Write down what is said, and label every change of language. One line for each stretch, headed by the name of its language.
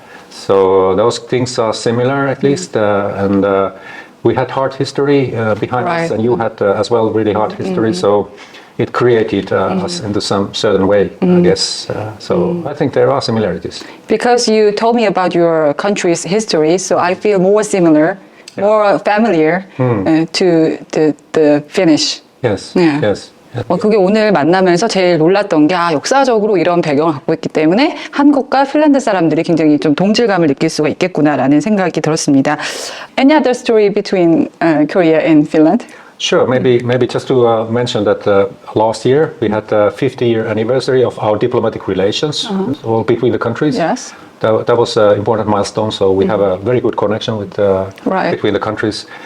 English: So those things are similar, at least. And we had hard history behind us, and you had as well really hard history. So it created us into some certain way, I guess. So I think there are similarities. Because you told me about your country's history, so I feel more similar, more familiar to the Finnish. Yes, Yeah. yes.
Korean: 그게 오늘 만나면서 제일 놀랐던 게 역사적으로 이런 배경을 갖고 있기 때문에 한국과 핀란드 사람들이 굉장히 좀 동질감을 느낄 수가 있겠구나라는 생각이 들었습니다.
English: Any other story between Korea and Finland? Sure. Maybe just to mention that last year we had the 50-year anniversary of our diplomatic relations all between the countries. Yes. That was an important milestone. So we have a very good connection with between the countries.